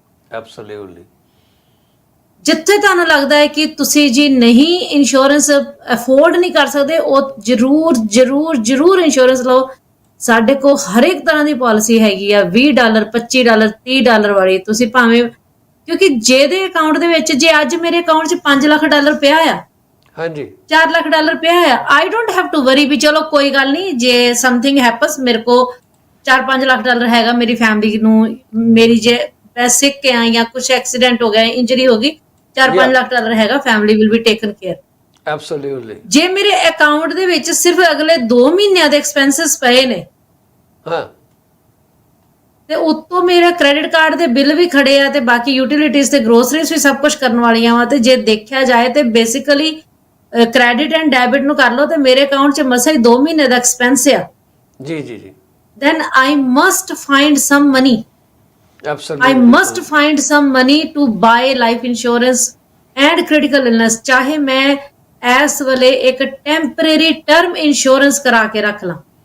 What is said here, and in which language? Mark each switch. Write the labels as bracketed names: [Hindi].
[English] Absolutely. [Punjabi] ਜਿੱਥੇ ਤੁਹਾਨੂੰ ਲੱਗਦਾ ਹੈ ਕਿ ਤੁਸੀਂ ਜੀ ਨਹੀਂ ਇੰਸ਼ੋਰੈਂਸ ਅਫੋਰਡ ਨਹੀਂ ਕਰ ਸਕਦੇ ਉਹ ਜ਼ਰੂਰ ਜ਼ਰੂਰ ਜ਼ਰੂਰ ਇੰਸ਼ੋਰੈਂਸ ਲਓ ਸਾਡੇ ਕੋਲ ਹਰ ਇੱਕ ਤਰ੍ਹਾਂ ਦੀ ਪਾਲਿਸੀ ਹੈਗੀ ਆ $20 $25 $30 ਵਾਲੀ ਤੁਸੀਂ ਭਾਵੇਂ ਕਿਉਂਕਿ ਜਿਹਦੇ ਅਕਾਊਂਟ ਦੇ ਵਿੱਚ ਜੇ ਅੱਜ ਮੇਰੇ ਅਕਾਊਂਟ 'ਚ $5 ਲੱਖ ਪਿਆ ਆ ਹਾਂਜੀ $4 ਲੱਖ ਪਿਆ ਆ [English] I don't have to worry [Punjabi] ਵੀ ਚਲੋ ਕੋਈ ਗੱਲ ਨਹੀਂ ਜੇ [English] something happens [Punjabi] ਮੇਰੇ ਕੋ $4-5 ਲੱਖ ਹੈਗਾ ਮੇਰੀ ਫੈਮਿਲੀ ਨੂੰ ਮੇਰੀ ਜੇ ਮੈਂ ਸਿੱਕ ਆ ਜਾਂ ਕੁਝ ਐਕਸੀਡੈਂਟ ਹੋ ਗਿਆ ਇੰਜਰੀ ਹੋ ਗਈ $4-5 ਲੱਖ ਹੈਗਾ [English] family will be taken care absolutely [Punjabi] ਜੇ ਮੇਰੇ ਅਕਾਊਂਟ ਦੇ ਵਿੱਚ ਸਿਰਫ ਅਗਲੇ 2 ਮਹੀਨਿਆਂ ਦੇ ਐਕਸਪੈਂਸਸ ਪਏ ਨੇ ਹਾਂ ਤੇ ਉਤੋਂ ਮੇਰੇ ਕ੍ਰੈਡਿਟ ਕਾਰਡ ਦੇ ਬਿੱਲ ਵੀ ਖੜੇ ਆ ਤੇ ਬਾਕੀ ਯੂਟਿਲਿਟੀਜ਼ ਤੇ ਗਰੋਸਰੀਜ਼ ਵੀ ਸਭ ਕੁਝ ਕਰਨ ਵਾਲੀਆਂ ਵਾ ਤੇ ਜੇ ਦੇਖਿਆ ਜਾਏ ਤੇ ਬੇਸਿਕਲੀ ਕ੍ਰੈਡਿਟ ਐਂਡ ਡੈਬਿਟ ਨੂੰ ਕਰ ਲਓ ਤੇ ਮੇਰੇ ਅਕਾਊਂਟ 'ਚ ਮਸਾ ਹੀ 2 ਮਹੀਨੇ ਦਾ ਐਕਸਪੈਂਸ ਆ ਜੀ ਜੀ ਜੀ [English] then I must find some money. Absolutely. I must find some money to buy life insurance and critical illness. [Hindi] चाहे मैं इस वाले एक temporary term insurance करा के रख ला.